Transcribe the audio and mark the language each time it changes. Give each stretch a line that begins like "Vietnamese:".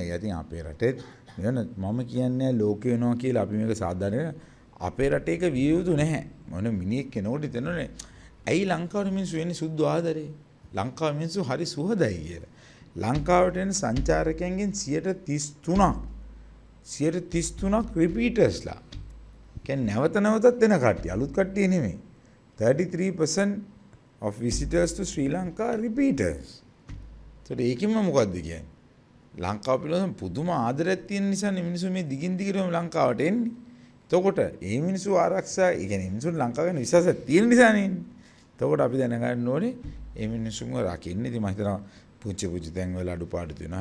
Sinhala: ඒ ඉතින් අපේ රටේ මම කියන්නේ ලෝකේ වෙනවා කියලා අපි මේක සාධාරණ අපේ රටේ එක විය යුතු නැහැ. මොන මිනිහෙක් කෙනෙකුට හිතනෝනේ ඇයි ලංකාවේ මිනිස්සු වෙන්නේ සුද්ධ ආදරේ? ලංකාවේ මිනිස්සු හරි සුහදයි කියලා. ලංකාවට එන සංචාරකයන්ගෙන් 33% රිපීටර්ස්ලා. කියන්නේ නැවතත් එන කට්ටිය. අලුත් කට්ටිය නෙමෙයි.
English: 33% of visitors to Sri Lanka are repeaters.
Sinhala: ඒත් ඒකෙන්ම මොකද්ද කියන්නේ? ලංකාව පිළිබඳව පුදුම ආදරයක් තියෙන නිසා මිනිස්සු මේ දිගින් දිගටම ලංකාවට එන්නේ. එතකොට මේ මිනිස්සු ආරක්ෂා, ඒ කියන්නේ මිනිස්සු ලංකාව ගැන විශ්වාසයක් තියෙන නිසානේ එන්නේ. එතකොට අපි දැනගන්න ඕනේ මේ මිනිස්සුන්ව රකින්න. ඉතින් මම හිතනවා පුංචි තැන් වල අඩුපාඩු තියෙනවා.